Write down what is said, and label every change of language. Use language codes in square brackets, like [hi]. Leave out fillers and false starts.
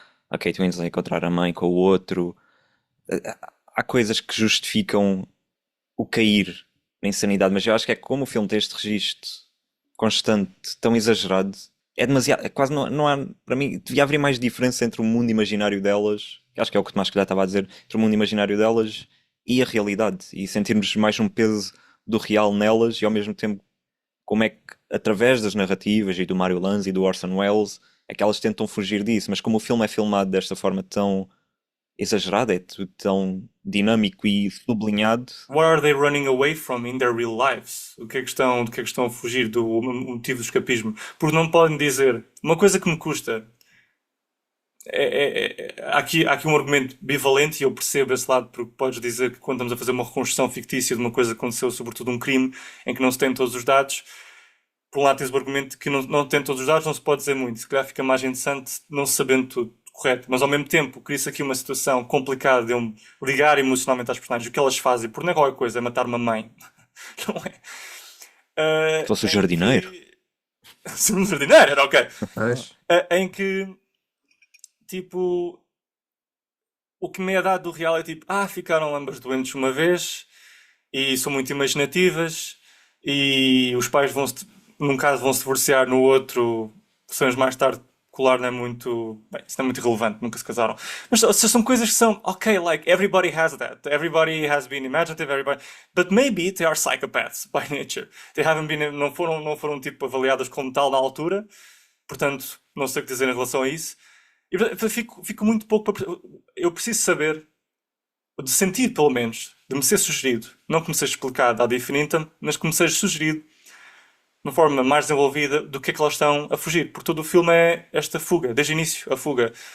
[pt] a Kate Winslet encontrar a mãe com o outro. Há coisas que justificam o cair na insanidade, mas eu acho que é como o filme tem este registro constante, tão exagerado, é demasiado, é quase não há, para mim, devia haver mais diferença entre o mundo imaginário delas, que acho que é o que o Tomás Calhar estava a dizer, entre o mundo imaginário delas e a realidade, e sentirmos mais um peso do real nelas, e ao mesmo tempo como é que, através das narrativas e do Mario Lanza e do Orson Welles, é que elas tentam fugir disso, mas como o filme é filmado desta forma tão exagerada, é tudo tão dinâmico e sublinhado. [en] What are they running away from in their real lives? [pt] Do que é que estão a fugir? Do motivo do escapismo? Porque não podem dizer. Uma coisa que me custa. Há aqui um argumento bivalente e eu percebo esse lado, porque podes dizer que quando estamos a fazer uma reconstrução fictícia de uma coisa que aconteceu, sobretudo um crime, em que não se tem todos os dados, por um lado tens o argumento que não tem todos os dados, não se pode dizer muito. Se calhar fica mais interessante não se sabendo tudo, correto. Mas ao mesmo tempo, cria-se aqui uma situação complicada de eu me ligar emocionalmente às personagens, o que elas fazem, por não é qualquer coisa, é matar uma mãe. Não é? Se fosse o Em jardineiro. Se um jardineiro, era ok. Pois. Em que, tipo, o que me é dado do real é tipo, ficaram ambas doentes uma vez e são muito imaginativas e os pais num caso vão se divorciar, no outro, anos mais tarde, colar não é muito, bem, isso não é muito relevante, nunca se casaram. Mas são coisas que são, ok, [en] like, everybody has that. Everybody has been imaginative, everybody, but maybe they are psychopaths by nature. They haven't been, [pt] não foram tipo avaliadas como tal na altura, portanto, não sei o que dizer em relação a isso. E portanto, fico muito pouco eu preciso saber, de sentir pelo menos, de me ser sugerido, não que me seja explicado ad infinitum, mas que me seja sugerido de uma forma mais desenvolvida do que é que elas estão a fugir, porque todo o filme é esta fuga, desde o início, a fuga.